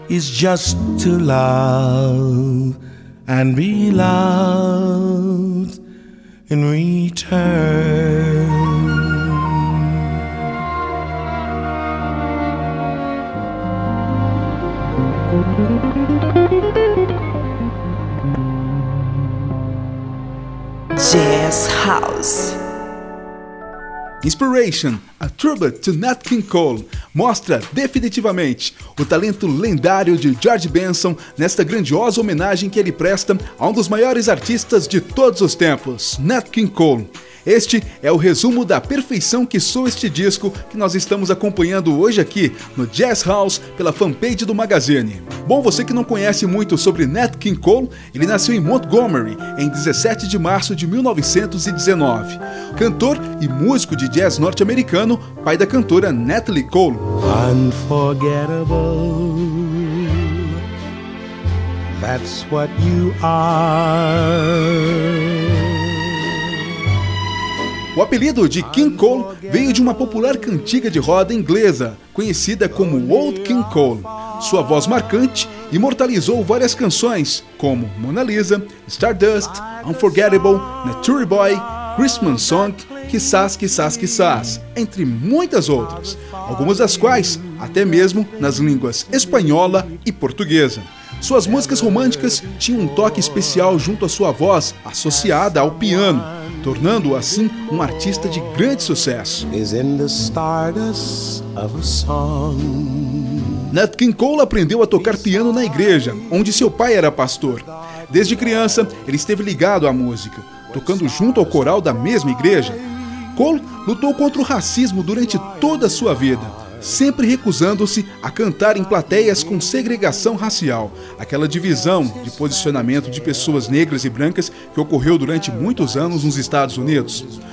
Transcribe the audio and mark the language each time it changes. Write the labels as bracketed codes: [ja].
[en] Just to love and be loved in return. Jazz House. [pt] Inspiration, a tribute to Nat King Cole, mostra definitivamente o talento lendário de George Benson nesta grandiosa homenagem que ele presta a um dos maiores artistas de todos os tempos, Nat King Cole. Este é o resumo da perfeição que soa este disco que nós estamos acompanhando hoje aqui no Jazz House pela fanpage do Magazine. Bom, você que não conhece muito sobre Nat King Cole, ele nasceu em Montgomery em 17 de março de 1919. Cantor e músico de jazz norte-americano, pai da cantora Natalie Cole. [en] Unforgettable, that's what you are. [pt] O apelido de King Cole veio de uma popular cantiga de roda inglesa, conhecida como Old King Cole. Sua voz marcante imortalizou várias canções, como Mona Lisa, Stardust, Unforgettable, Nature Boy, Christmas Song, Kissas, Kissas, Kissas, entre muitas outras, algumas das quais até mesmo nas línguas espanhola e portuguesa. Suas músicas românticas tinham um toque especial junto à sua voz, associada ao piano. tornando-o assim um artista de grande sucesso. [en] Is in the stardust of a song. [pt] Nat King Cole aprendeu a tocar piano na igreja, onde seu pai era pastor. Desde criança, ele esteve ligado à música, tocando junto ao coral da mesma igreja. Cole lutou contra o racismo durante toda a sua vida, sempre recusando-se a cantar em plateias com segregação racial, aquela divisão de posicionamento de pessoas negras e brancas que ocorreu durante muitos anos nos Estados Unidos.